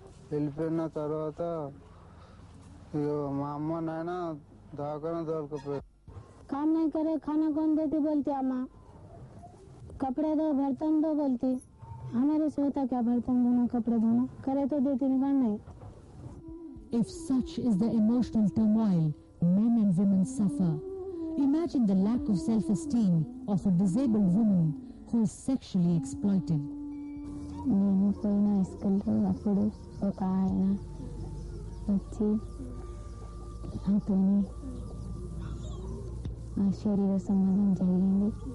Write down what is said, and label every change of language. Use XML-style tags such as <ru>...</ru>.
<te>వెళ్ళిపోయిన తర్వాత మా అమ్మ నాయన దవాఖానా దొరకపోయారు.</te> <hi>काम नहीं करे खाना कौन देती बोलती अम्मा, कपड़े दो बर्तन दो बोलती. हमारे से होता क्या बर्तन धोना कपड़े धोना, करे तो देती नहीं.</hi> <en>If such is the emotional turmoil men and women suffer, imagine the lack of self-esteem of a disabled woman who is sexually exploited.</en> <te>నేను పోయిన స్కూల్లో అప్పుడు ఒక ఆయన వచ్చి నాతోని శరీర సంబంధం జరిగింది.</te>